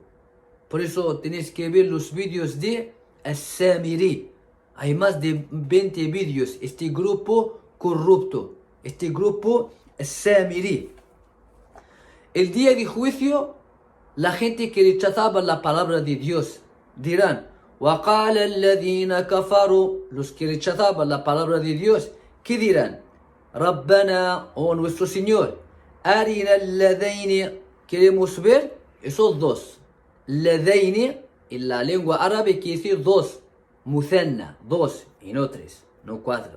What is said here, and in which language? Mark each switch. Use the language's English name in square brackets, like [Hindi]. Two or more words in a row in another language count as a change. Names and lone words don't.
[Spanish] Por eso tenéis que ver los vídeos de As-Samiri. Hay más de 20 vídeos. Este grupo corrupto, este grupo As-Samiri. El día de juicio, la gente que rechazaba la palabra de Dios dirán, [Arabic] وَقَالَ الَّذِينَ كَفَرُوا, [Spanish] los que rechazaban la palabra de Dios, ¿qué dirán? Rabbana, oh nuestro Señor, [Arabic] أرنا اللذين, [Spanish] queremos ver esos dos. Ladaini, en la lengua árabe quiere decir dos. Muthanna, dos, y no tres, no cuatro.